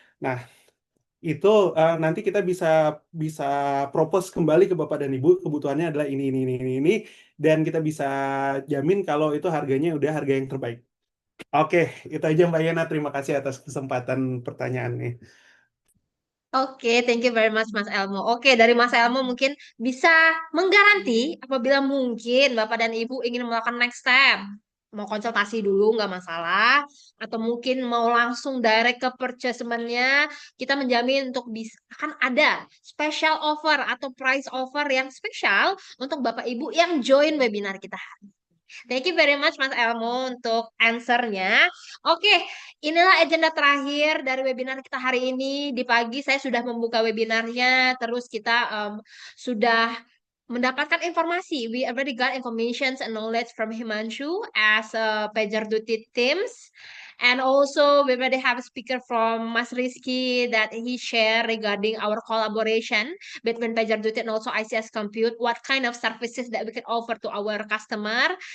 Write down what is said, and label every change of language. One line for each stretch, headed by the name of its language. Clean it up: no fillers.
Indonesian: Nah, itu nanti kita bisa bisa propose kembali ke Bapak dan Ibu kebutuhannya adalah ini, dan kita bisa jamin kalau itu harganya udah harga yang terbaik. Oke, itu aja Mbak Yana. Terima kasih atas kesempatan pertanyaannya.
English: Oke, thank you very much Mas Elmo.
Indonesian: Oke, dari Mas Elmo mungkin bisa menggaranti apabila mungkin Bapak dan Ibu ingin melakukan next step. Mau konsultasi dulu nggak masalah. Atau mungkin mau langsung direct ke purchasement-nya. Kita menjamin untuk bisa, akan ada special offer atau price offer yang spesial untuk Bapak Ibu yang join webinar kita.
English: Thank you very much
Indonesian: Mas Elmo untuk answer-nya. Oke, inilah agenda terakhir dari webinar kita hari ini. Di pagi saya sudah membuka webinarnya, terus kita sudah mendapatkan informasi.
English: We already got information and knowledge from Himanshu as a PagerDuty teams. And also we already have a speaker from Mas Rizky that he shared regarding our collaboration between PagerDuty and also ICS Compute, what kind of services that we can offer to our customer.